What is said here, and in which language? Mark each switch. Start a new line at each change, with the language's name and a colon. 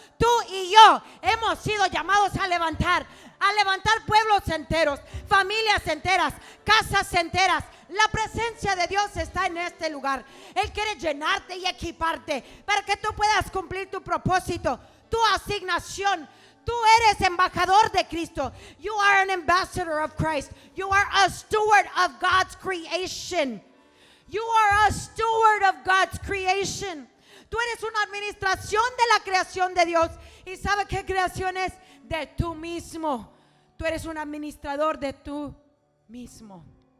Spanish: Tú y yo hemos sido llamados a levantar pueblos enteros, familias enteras, casas enteras. La presencia de Dios está en este lugar. Él quiere llenarte y equiparte para que tú puedas cumplir tu propósito, tu asignación. Tú eres embajador de Cristo.
English: You are an ambassador of Christ. You are a steward of God's creation. You are a steward of God's creation.
Spanish: Tú eres una administración de la creación de Dios. ¿Y sabe qué creación es? De tú mismo. Tú eres un administrador de tú mismo.